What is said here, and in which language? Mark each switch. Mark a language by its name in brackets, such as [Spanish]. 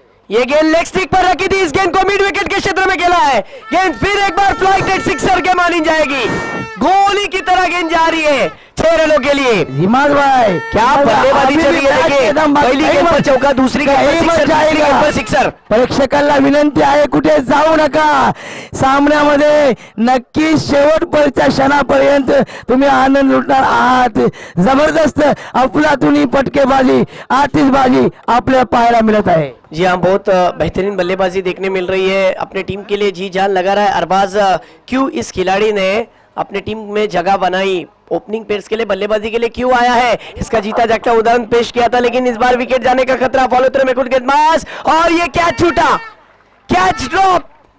[Hindi] ये गेंद leg stick पर रखी थी, इस गेंद को मिड विकेट के क्षेत्र में खेला है, गेंद फिर एक बार फ्लाइटेड सिक्सर के मानी जाएगी, गोली की तरह गेंद जा रही है 6 रनों के लिए। इमाद भाई क्या बल्लेबाजी चली है, देखिए पहली गेंद पर चौका, दूसरी गेंद पर सिक्सर, तीसरी गेंद पर सिक्सर। [Marathi] प्रेक्षकांना विनंती आहे, कुठे जाऊ नका, सामन्यामध्ये नक्की शेवटपर्यंतच्या क्षणापर्यंत तुम्ही आनंद लुटणार आहात। जबरदस्त अफलातूनी पटकेबाजी, आतिशबाजी आपल्याला पाहायला मिळत आहे। [Hindi] जी हाँ, बहुत बेहतरीन बल्लेबाजी देखने मिल रही है, अपने टीम के लिए जी जान लगा रहा है अरबाज क्यों इस खिलाड़ी ने अपने टीम में जगह बनाई, ओपनिंग पेस के लिए बल्लेबाजी के लिए क्यों आया है, इसका जीता जागता उदाहरण पेश किया था, लेकिन इस बार विकेट जाने का खतरा। फॉलो थ्रू में कुछ गेंदबाज और ये कैच छूटा, कैच ड्रॉप।